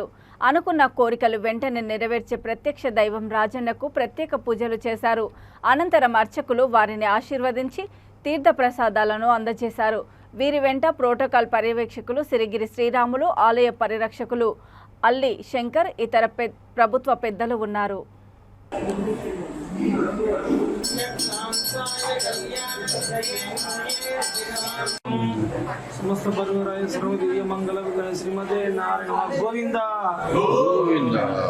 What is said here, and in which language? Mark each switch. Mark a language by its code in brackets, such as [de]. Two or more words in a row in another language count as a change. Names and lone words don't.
[te] అనుకున్న కోరికలు వెంటనే నెరవేర్చే ప్రత్యక్ష దైవం రాజన్నకు ప్రత్యేక పూజలు చేశారు. అనంతరం అర్చకులు వారిని ఆశీర్వదించి తీర్థ ప్రసాదాలను అందజేశారు. వీరి వెంట ప్రోటోకాల్ పర్యవేక్షకులు సిరిగిరి శ్రీరాములు, ఆలయ పరిరక్షకులు అల్లి శంకర్, ఇతర ప్రభుత్వ పెద్దలు ఉన్నారు. [sa] समस्त परिवाराय सर्वदिव्य मंगल श्रीमते नारायण गोविंदा गोविंदा।